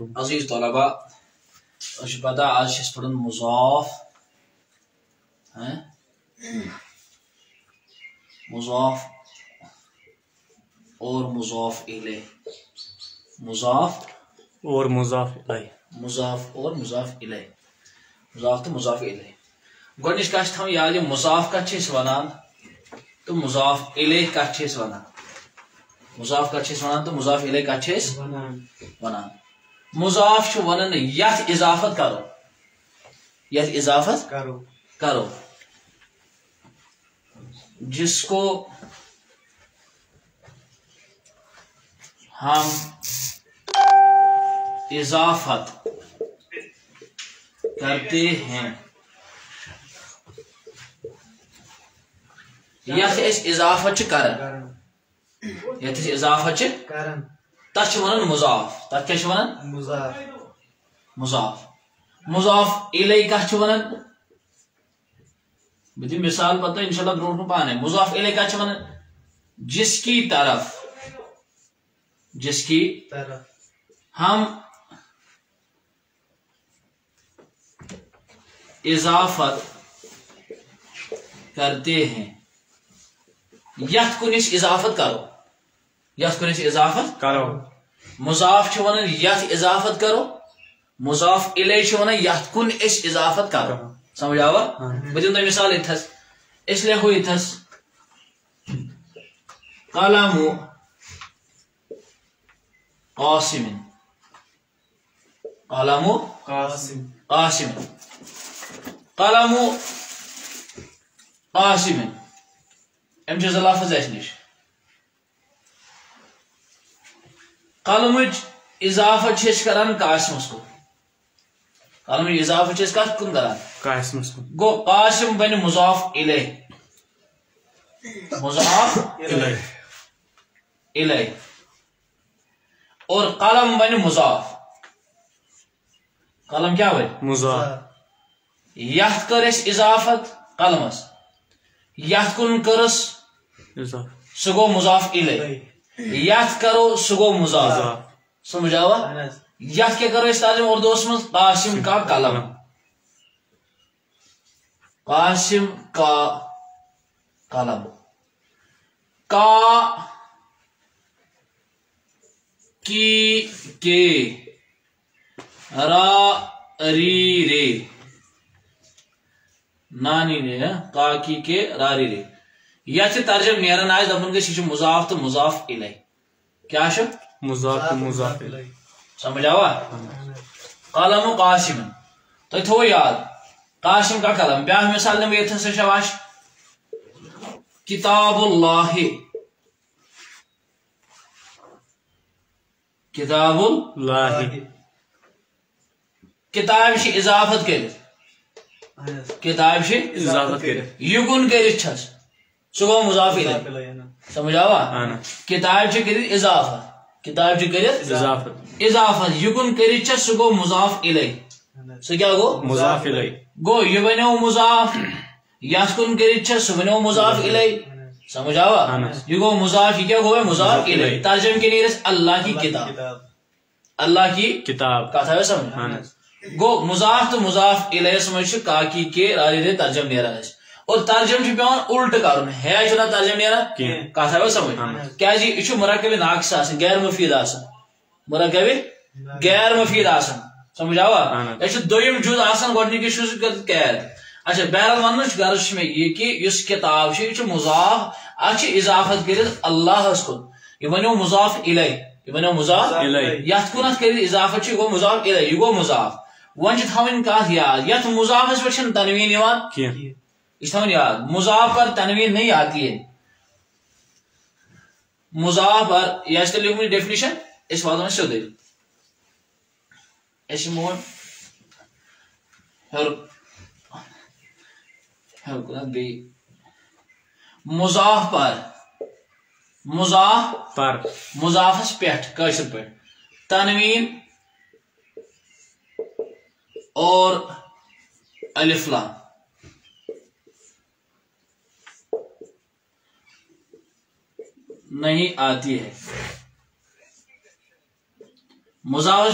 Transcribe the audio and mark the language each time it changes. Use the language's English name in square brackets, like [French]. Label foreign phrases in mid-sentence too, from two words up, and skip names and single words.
[Urdu] عزیز طلبا [Kashmiri] پتہ آج پڑھن مضاف [Urdu] مضاف اور مضاف الیہ [Kashmiri] مضاف [Urdu] اور مضاف الیہ مضاف اور مضاف الیہ [Kashmiri] مضاف تو مضاف الیہ گۄڈنِچ کتھ تھاو یاد یہ مضاف کتھ چھِ ونان تو مضاف الیہ کتھ چھِ ونان مضاف کتھ چھِ ونان تو مضاف الیہ کتھ چھِ ونان مضاف چھُ ونان یتھ اضافت کرو یتھ اضافت کرو [Urdu] جس کو ہم اضافت کرتے ہیں [Kashmiri] یتھ اس اضافت کرن یتھ اضافت تتھ چھِ ونان مضاف تتھ کیا چھِ ونان مضاف مضاف الیہ کتھ چھِ ونان بہٕ دِمہٕ مثال پتہ انشاءاللہ برونٛٹھ پانے مضاف الیہ کتھ چھِ ونان [Urdu] جس کی طرف ہم اضافت کرتے ہیں [Kashmiri] یتھ کنش اضافت کرو یتھ کنش اضافت کرو مضاف چھِ ونان یتھ اضافت کرو مضاف الیہ چھِ ونان یتھ کن اس اضافت کرو سمجھ آوا بہٕ دِمہٕ تۄہہِ مثال یتھس أسۍ لیکھو یتھس قلم قاسم قلم قاسم قلم قاسم ام چھِ زٕ لفظ اسہِ نِش قلمٕچ اضافت چھِ أسۍ کران قاسمس کُن قلمٕچ اضافت چھِ أسۍ کتھ کُن کران قاسمس کُن گوٚو قاسم بنہِ مضاف الیہ مضاف الیہ اور قلم بنہِ مضاف قلم کیا بنہِ مضاف یتھ کٔر اَسہِ اضافت قلمس یتھ کُن کٔرٕس سُہ گوٚو مضاف الیہ یتھ کرو سُہ گوٚو مضاف سمجھ آوا یتھ کیا کرو أسۍ ترجمہ اردوس منٛز [Urdu] قاسم کا قلم قاسم کا قلم کا کی کے را ری رے [Kashmiri] نانی نے [Urdu] کا کی کے را ری رے [Kashmiri] یتھ ترجمہ نیران آسہِ دپان گژھِ یہِ چھُ مضاف تہٕ مضاف الیہ کیا چھُ مضاف تہٕ مضاف الیہ سمجھ آوا قلم قاسم تۄہہِ تھوٚوٕ یاد [Urdu] قاسم کا قلم [Kashmiri] بیاکھ مثال نِمہٕ ییٚتھس سا شاباش [Arabic] کتاب اللہ [Kashmiri] کتاب اللہ کتاب چھِ اضافت کٔرِتھ کتاب چھِ اضافت کٔرِتھ یُکُن کٔرِتھ چھس سُہ گوٚو مضاف الیہ سمجھ آوا کتاب چھِ کٔرِتھ اضافت کتاب چھِ کٔرِتھ اضافت یُکُن کٔرِتھ چھس سُہ گوٚو مضاف الیہ سُہ کیٛاہ گوٚو مضاف الیہ گوٚو یہِ بنیو مضاف یتھ کُن کٔرِتھ چھس سُہ بنیو مضاف الیہ سمجھ آوا یہ گوٚو مضاف یہ کیا گوٚو مضاف الیہ ترجمہ کے نیرس [Urdu] اللہ کی کتاب اللہ کی کتاب [Kashmiri] کتھ آیا سمجھ گوٚو مضاف تو مضاف الیہ منٛز چھُ [Urdu] کاکی کے راری رے [Kashmiri] ترجمہ نیران اسہِ اور ترجمہ چھُ پیوان الٹہٕ کرُن ہے چھُنہ ترجمہ نیران کتھ آیا سمجھ کیازِ یہِ چھُ مرکب ناقص آسان غیر مفید آسان مرکب غیر مفید آسان سمجھ آوا یہِ چھُ دوٚیِم جُز آسان گۄڈنِکِس چھُ قید اچھا بہرحال وننٕچ غرض چھُ مےٚ یہِ کہِ یُس کتاب چھُ یہِ چھُ مضاف اتھ چھِ اضافت کٔرِتھ اللہس کُن یہِ بنیو مضاف الیہ یہِ بنیو مضاف یتھ کُن اتھ کٔرِتھ اضافت چھُ یہِ گوٚو مضاف الیہ یہِ گوٚو مضاف وۄنۍ چھِ تھاوٕنۍ کتھ یاد یتھ مضافس پٮ۪ٹھ چھنہٕ تنویٖن یِوان کینٛہہ یہِ چھِ تھاوٕنۍ یاد [Urdu] مضاف پر تنویٖن نہیں آتی ہے مضاف پر یہ [Kashmiri] آسہِ تۄہہِ لیوٗکھمُت ڈیفنیشن أسۍ واتو وۄنۍ سیوٚدُے أسۍ یِمو وۄنۍ ہیوٚر ہیوٚر کُنتھ بیٚیہِ [Urdu] مضاف پر مضاف پر [Kashmiri] مضافس پٮ۪ٹھ کٲشِر پٲٹھۍ [Urdu] تنویٖن اور الف لام نہیں آتی ہے [Kashmiri] مضاف